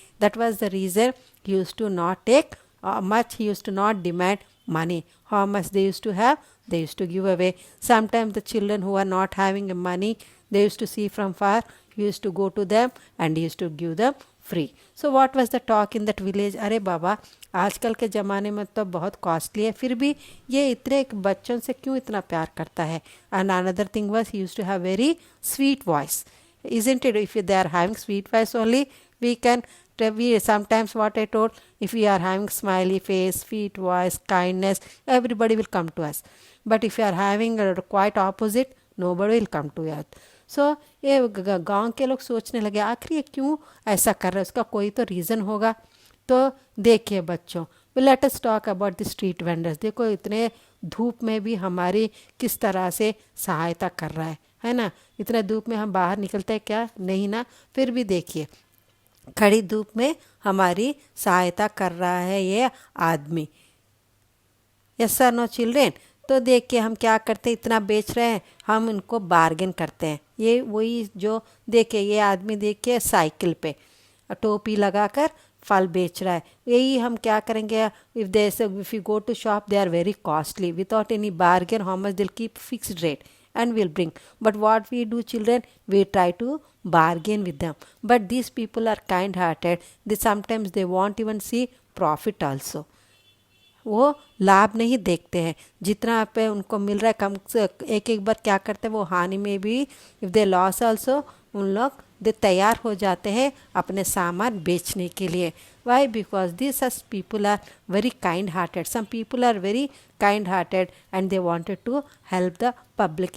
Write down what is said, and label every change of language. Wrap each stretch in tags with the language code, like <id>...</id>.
<en>That was the reason he used to not take much. He used to not demand money. How much they used to have, they used to give away. Sometimes the children who are not having money, they used to see from far. He used to go to them and he used to give them free. So what was the talk in that village?</en> <hi>अरे बाबा, आजकल के ज़माने में तो बहुत costly है, फिर भी ये इतने बच्चों से क्यों इतना प्यार करता है?</hi> <en>And another thing was he used to have very sweet voice. Isn't it? If they are having sweet voice only, we sometimes, what I told, if we are having smiley face, sweet voice, kindness, everybody will come to us. But if you are having a quite opposite, nobody will come to us.</en> <hi>सो ये गांव के लोग सोचने लगे आखिर ये क्यों ऐसा कर रहा है, उसका कोई तो रीज़न होगा। तो देखिए बच्चों,</hi> <en>Let us talk about the street vendors.</en> <hi>देखो इतने धूप में भी हमारी किस तरह से सहायता कर रहा है ना? इतने धूप में हम बाहर निकलते हैं क्या? नहीं ना। फिर भी देखिए खड़ी धूप में हमारी सहायता कर रहा है ये आदमी।</hi> <en>Yes sir, no children.</en> <hi>तो देखिए हम क्या करते हैं, इतना बेच रहे हैं, हम इनको बार्गेन करते हैं। ये वही जो देखिए ये आदमी देखिए साइकिल पे टोपी लगाकर फल बेच रहा है। यही हम क्या करेंगे,</hi> <en>If you go to shop they are very costly, without any bargain how much they'll keep fixed rate and will bring. But what we do children, we try to bargain with them. But these people are kind hearted. They sometimes they won't even see profit also.</en> <hi>वो लाभ नहीं देखते हैं, जितना पे उनको मिल रहा है कम से एक बार क्या करते हैं वो हानि में भी,</hi> <en>if they loss also,</en> <hi>उन लोग दे तैयार हो जाते हैं अपने सामान बेचने के लिए। Y?</hi> <en>Because this such people are very kind hearted. Some people are very kind hearted and they wanted to help the public.</en>